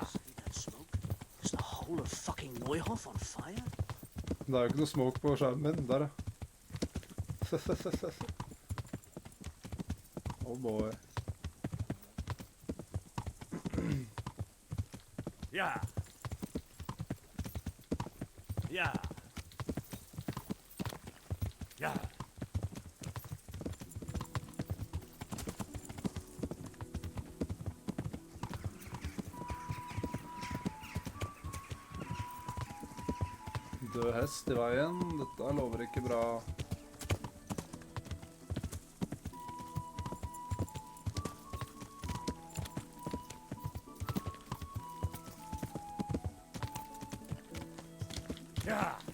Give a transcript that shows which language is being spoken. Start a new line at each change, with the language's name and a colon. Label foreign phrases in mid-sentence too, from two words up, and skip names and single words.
English: See that smoke? Is the whole of fucking Neuhof on fire?
Norwegian: Det er jo ikke noe smoke på skjermen min. Der, ja.
English: Oh boy. Yeah. Yeah. Yeah.
Norwegian: Død hest i veien. Dette lover ikke bra.
English: Yeah.